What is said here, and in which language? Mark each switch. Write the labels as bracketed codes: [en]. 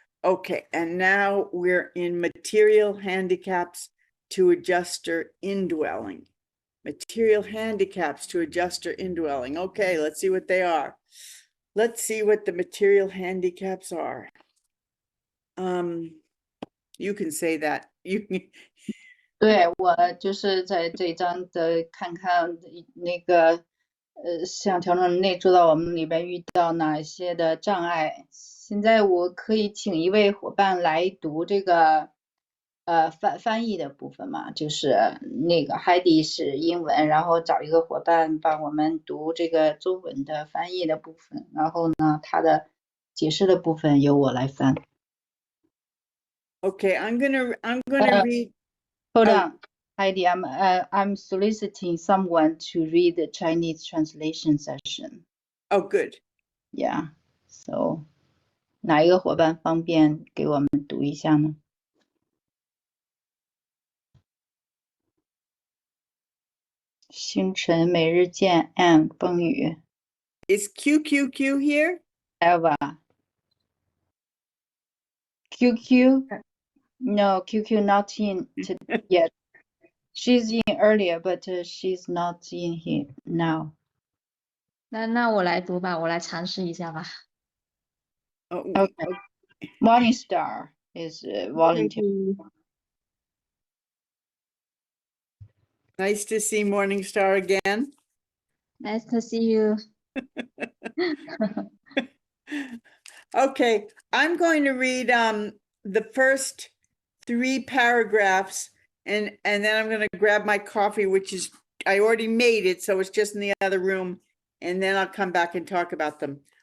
[en] Okay, and now we're in material handicaps to adjuster indwelling. Material handicaps to adjuster indwelling. Okay, let's see what they are. Let's see what the material handicaps are. You can say that. You can. [zh] 对，我就是在这一章的看看那个像调整内驻到我们里边遇到哪些的障碍。现在我可以请一位伙伴来读这个翻译的部分嘛，就是那个海蒂是英文，然后找一个伙伴帮我们读这个中文的翻译的部分，然后呢，他的解释的部分由我来翻。 [en] Okay, I'm gonna read. Hold on, Heidi. I'm soliciting someone to read the Chinese translation session. Oh, good. Yeah. [zh] So, 哪一个伙伴方便给我们读一下呢？星辰每日见 and 风雨。 [en] Is QQQ here? Eva. QQ? No, QQ not in yet. She's in earlier, but she's not in here now. [zh] 那我来读吧，我来尝试一下吧。 [en] Okay. Morningstar is volunteer. Nice to see Morningstar again. Nice to see you. Okay, I'm going to read the first 3 paragraphs, and then I'm going to grab my coffee, which is, I already made it, so it's just in the other room, and then I'll come back and talk about them.